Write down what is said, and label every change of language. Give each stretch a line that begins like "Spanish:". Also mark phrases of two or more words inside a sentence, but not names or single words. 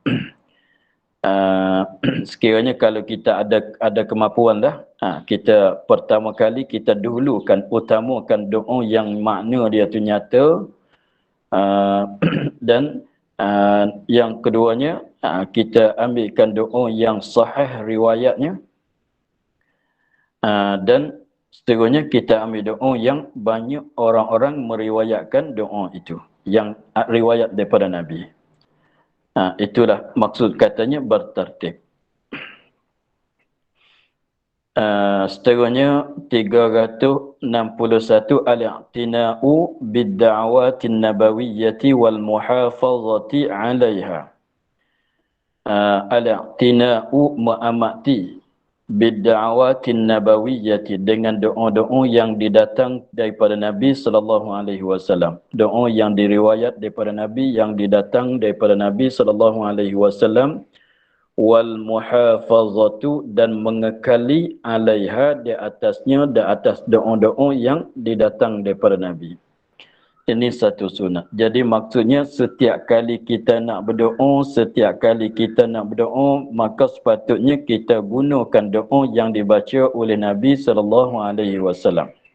Malay: Sekiranya kalau kita ada kemampuan dah, kita pertama kali kita dahulukan, utamakan doa yang makna dia tu nyata, dan yang keduanya kita ambilkan doa yang sahih riwayatnya, dan seterusnya kita ambil doa yang banyak orang-orang meriwayatkan doa itu, yang riwayat daripada Nabi. Itulah maksud katanya bertertib.
Arabic: Seterusnya 361 الاعتناء بالدعوات النبوية والمحافظة عليها. Al-i'tina'u ma'amati bid-da'awatin nabawiyyati,
Malay: dengan doa-doa yang didatang daripada Nabi
Arabic: صلى الله عليه وسلم.
Malay: Doa yang diriwayat daripada Nabi, yang didatang daripada Nabi
Arabic: صلى الله عليه وسلم, والمحافظة,
Malay: dan mengekali alaiha, di atasnya, di atas doa-doa yang didatang daripada Nabi. Ini satu sunat. Jadi maksudnya setiap kali kita nak berdoa, maka sepatutnya kita gunakan doa yang dibaca oleh Nabi
Arabic: صلى الله عليه وسلم.